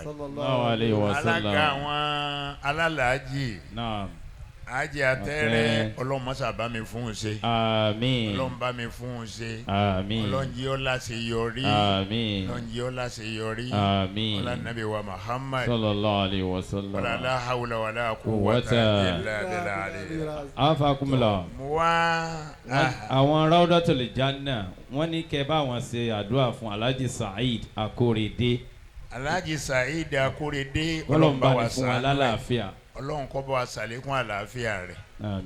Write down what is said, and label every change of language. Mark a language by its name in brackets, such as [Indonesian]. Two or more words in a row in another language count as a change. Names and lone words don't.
[Arabic] صلى الله عليه وسلم. [Yoruba] alága àwọn alálàájì. naam. Haji Atẹ́rẹ́ ọlọ́run mọ́sá bá mi fún un ṣe. àmín. ọlọ́run bá mi fún un ṣe. àmín. ọlọ́run jí ọ́ láṣẹ yọrí. àmín. ọlọ́run jí ọ́ láṣẹ yọrí. àmín. ọlá nàbí wa Muhammad. [Arabic] صلى الله عليه وسلم. ولا لا حول ولا قوة إلا بالله. afakumula. [Yoruba] mo wá. àwọn Rawdatul Janna wọ́n ní kẹ́ bá wọn ṣe àdúrà fún Alhaji Saheed Akorede. Alhaji Saheed Akorede ọlọ́run bá wa ní fún wa lálàáfíà. ọlọ́run kó bá wa ṣàlékún àlàáfíà rẹ̀. àmín.